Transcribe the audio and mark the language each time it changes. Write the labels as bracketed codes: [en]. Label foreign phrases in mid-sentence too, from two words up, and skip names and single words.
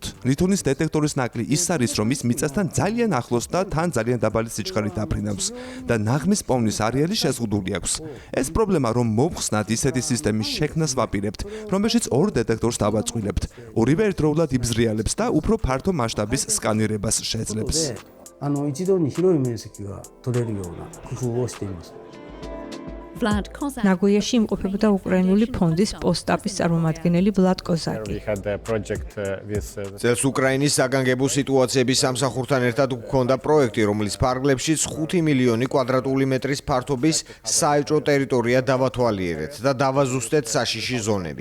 [ka] ლითონის დეტექტორის ნაკლი ის არის, რომ ის მიწასთან ძალიან ახლოს და თან ძალიან დაბალი სიჩქარით აფრინავს და ნაღმის პოვნის არეალი შეზღუდული აქვს. ეს პრობლემა, რომ მოვხსნათ ისეთი სისტემის შექმნას ვაპირებთ, რომელშიც ორ დეტექტორს დავაწყვილებთ. ორივე ერთდროულად იბზრიალებს და უფრო ფართო მასშტაბის სკანირებას შეძლებს. [ja] 一度に広い面積が取れるような工夫をしています。 [ka] ნაგოიაში იმყოფებოდა უკრაინული ფონდის პოსტაპის წარმომადგენელი ვლად კოზაკი. წელს უკრაინის საგანგებო სიტუაციების სამსახურთან ერთად გვქონდა პროექტი, რომლის ფარგლებშიც 5 მილიონი კვადრატული მეტრის ფართობის საეჭვო ტერიტორია დავათვალიერეთ და დავაზუსტეთ საშიში ზონები.